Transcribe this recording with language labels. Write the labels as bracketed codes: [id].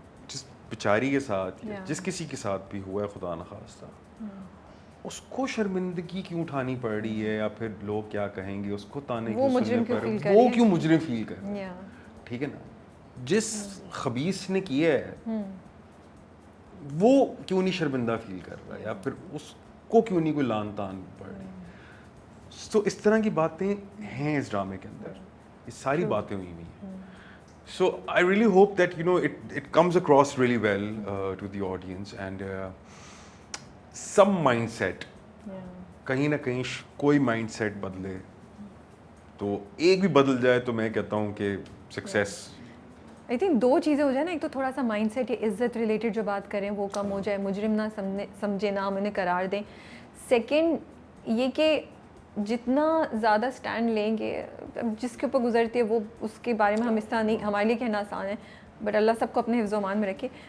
[hi] जिस बेचारी के साथ या जिस किसी के साथ भी हुआ है खुदा न खास्ता, उसको शर्मिंदगी क्यों उठानी पड़ रही है, या फिर लोग क्या कहेंगे उसको ताने क्यों सुनने पड़ रहे हैं, वो क्यों मुजरिम फील कर रहा है. ठीक है ना. जिस खबीस ने किया है वो क्यों नहीं शर्मिंदा फील कर रहा है, या फिर उसको क्यों नहीं कोई लान तान पड़ रही. तो इस तरह की बातें हैं इस ड्रामे के अंदर, ये सारी बातें हुई हुई हैं. [en] So I really hope that it comes across really well to the audience and some mindset, [hi] कहीं ना कहीं कोई mindset बदले, तो एक भी बदल जाए तो मैं कहता हूँ कि सक्सेस. आई थिंक दो चीज़ें हो जाए ना, एक तो थोड़ा सा माइंडसेट या इज्जत रिलेटेड जो बात करें वो कम हो जाए, मुजरिम ना समझे ना हम उन्हें करार दें. सेकंड ये कि जितना ज़्यादा स्टैंड लेंगे, जिसके ऊपर गुजरती है वो उसके बारे में हम इस तरह नहीं, हमारे लिए कहना आसान है बट अल्लाह सबको अपने हिफ्ज़ मान में रखे.